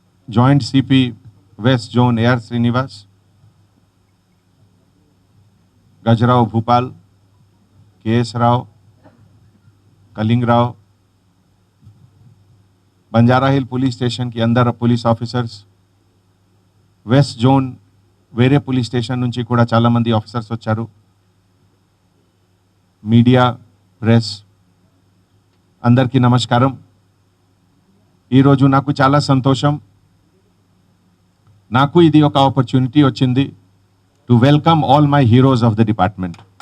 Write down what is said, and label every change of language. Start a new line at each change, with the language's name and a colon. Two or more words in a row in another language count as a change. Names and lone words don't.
English: Joint CP West Zone AR Srinivas, Gajrao Bhupal, KS Rao, Kaling Rao, Banjara Hill Police Station
Hindi: की अंदर
English: police officers, West Zone
Telugu: వేరే పోలీస్ స్టేషన్ నుంచి కూడా చాలామంది ఆఫీసర్స్ వచ్చారు, మీడియా, ప్రెస్, అందరికీ నమస్కారం. ఈరోజు నాకు చాలా సంతోషం, నాకు ఇది ఒక ఆపర్చునిటీ వచ్చింది
English: to welcome all my heroes of the department.